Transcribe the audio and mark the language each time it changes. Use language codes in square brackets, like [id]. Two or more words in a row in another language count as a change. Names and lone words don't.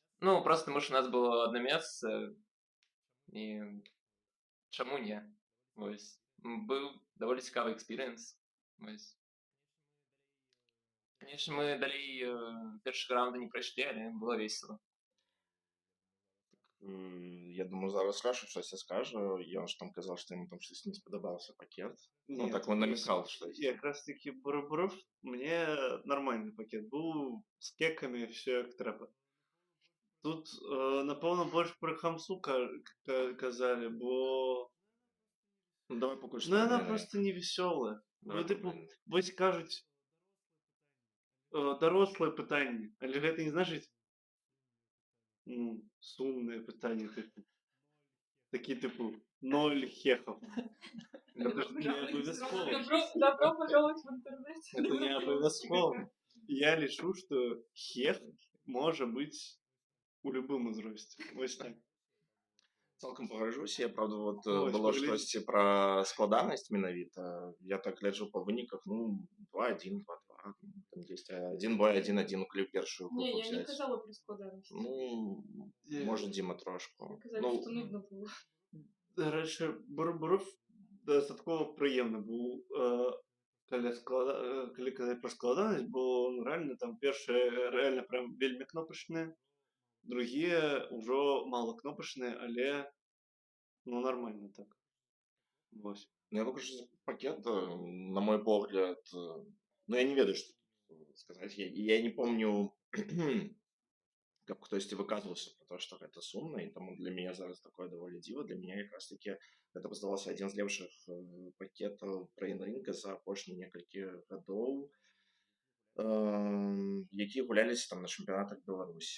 [be] Ну, проста тому, што у нас было адно месца, і чаму не? Вось. Быў даволі цікавы экспірыенс. Вось. Канешне, мы далей першага раунда не прайшлі, але было весела. [uk] Я думаю, зараз Саша щось скаже. Ён ж там казав, що йому там щось не сподобався пакет. Ну, [ru] Нет, [uk] так він намікав щось. якраз таки [ru] Бурбуров мне нормальный пакет был, с кеками, все як треба. [uk] Тут, напевно, больше про хамсу казали, бо Ну, давай поки що. ну, вона просто не веселая. Ну, типу, вось кажуть, доросле питання, але гэта не значить сумне питання, типу. Такі, типу, 0 хехов. [ru] Это ж не обов'язково. Добро пожаловать в интернет. Это не обов'язково. [uk] Я лишу, что хех може бути у любому зрості. Ось так. [be] Цалкам пагажуся. Я, правда, вот [uk] Ось, [be] было паглядзі. штосьці пра складанасць менавіта. Я так гляджу па выніках, ну, 2-1, 2-2. [ru] Там есть 1 бой, 1-1, калі першую групу [be] Не, я не взяць. казала про складанасць. [uk] Ну, може, Діма трошку. Казали, Ну, што нудно було. До речі, Бурбуров достатково приємно був, коли казати про складаність, бо ну, реально там перше реально прям вельми кнопочне, другі вже мало кнопочне, але ну нормально так. Ось. [be] ну, я покажу пакет, на мой погляд, ну, я не ведаю, што сказаць. Я не помню, каб хтосьці выказваўся про то, што гэта сумна, і таму для мяне зараз такое даволі дзіва. Для мяне якраз такі гэта здавалася адзін з лепшых пакетаў брэйн-рынга за апошнія некалькі гадоў, якія гуляліся там на чэмпіянатах Беларусі.